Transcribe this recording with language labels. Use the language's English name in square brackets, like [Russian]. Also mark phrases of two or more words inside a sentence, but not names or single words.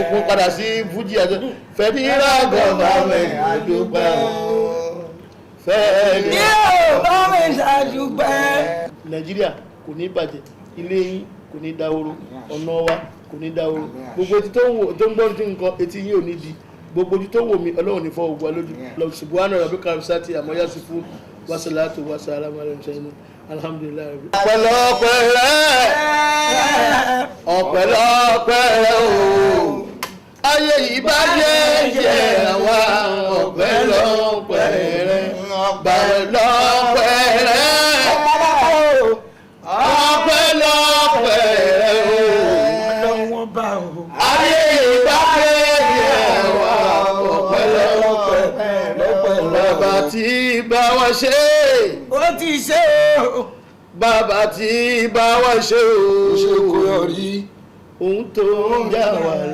[Yoruba] Mo padà sí Fuji àjọ. Fẹ́dírágọ́fà mẹ́mẹ́ dúpẹ́ o. Fẹ́dírágọ́fà mẹ́mẹ́ dúpẹ́. Nàìjíríà kò ní bàjẹ́, ilé yín kò ní dáwóró, ọ̀nà wa kò ní dáwóró. Gbogbo etí tó ń gbọ́ tí nǹkan etí yín ò ní di. Gbogbo ojú tó wò mí Ọlọ́run ní fọ́ ògbó alójú. [Arabic] سبحان ربك رب العزة عما يصفون والصلاة والسلام على المرسلين الحمد لله. [Yoruba] Ọpẹ́lọpẹ́ rẹ o ayé yìí bá jẹ́ àwa ọpẹ́lọpẹ́ rẹ ọpẹ́lọpẹ́ rẹ o ayé yìí bá jẹ́ àwa ọpẹ́lọpẹ́ bàbá tí bá wa ṣe ó ti ṣe o bàbá tí bá wa ṣe o ṣe kò yọrí ohun tó ń jà wà